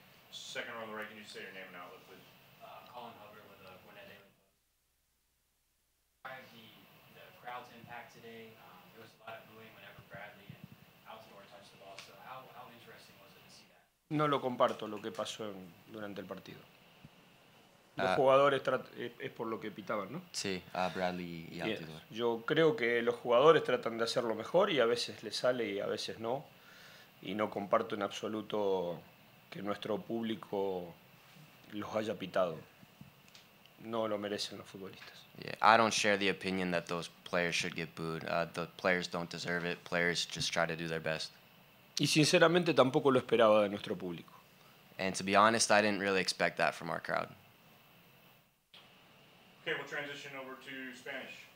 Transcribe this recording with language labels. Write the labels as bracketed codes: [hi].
[en] Second row on the right, can you say your name and outlet, please? Colin Hubbard with the Gwinnett Daily Post. The crowd's impact today, there was a lot of booing whenever Bradley and Altidore touched the ball. So how interesting was it to see that? [es] No lo comparto lo que pasó durante el partido. Los jugadores es por lo que pitaban, ¿no? Sí, Bradley y Altidore. Yo creo que los jugadores tratan de hacerlo mejor y a veces les sale y a veces no. Y no comparto en absoluto que nuestro público los haya pitado. No lo merecen los futbolistas. [en] Yeah, I don't share the opinion that those players should get booed. The players don't deserve it. Players just try to do their best. [es] Y sinceramente tampoco lo esperaba de nuestro público. [en] And to be honest, I didn't really expect that from our crowd. Okay, we'll transition over to Spanish.